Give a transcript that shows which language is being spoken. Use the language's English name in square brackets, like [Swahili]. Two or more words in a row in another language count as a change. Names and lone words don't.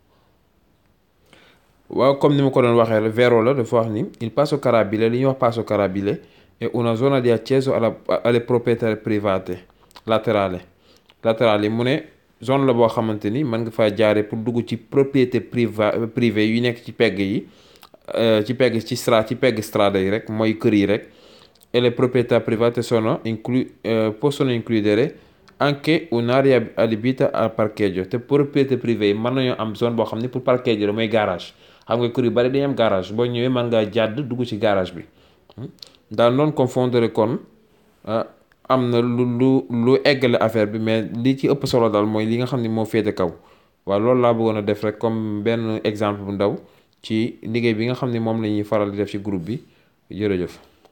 [Wolof] waaw comme ni ma ko doon waxee la vero la dafa wax ni [Italian] il passo carabile [Wolof] li ñuy wax [Italian] passo carabile è una zona di accesso alle proprietà private laterali [Wolof] mu ne zone la boo xamante ni mën nga faa jaare pour dugg ci [French] propriété privée [Wolof] yu nekk ci pegg yi ci pegg strada yi rek mooy kër yi rek [Italian] e le proprietà private possono includere anche un'area adibita al parcheggio [Wolof] te [French] propriété privée [Wolof] yi mën nañoo am zone boo xam ne pour parcheggio la mooy garage xam nga kër yu bari dañuy am garage boo ñëwee mën ngaa jàdd dugg ci garage bi daal noonu confondre kon am na lu eggale affaire bi mais li ci ëpp solo daal mooy li nga xam ne moo féete kaw waaw loolu laa bëggoon a def rek comme benn exemple bu ndaw ci liggéey bi nga xam ne moom la ñuy faral di def ci groupe bi jërëjëf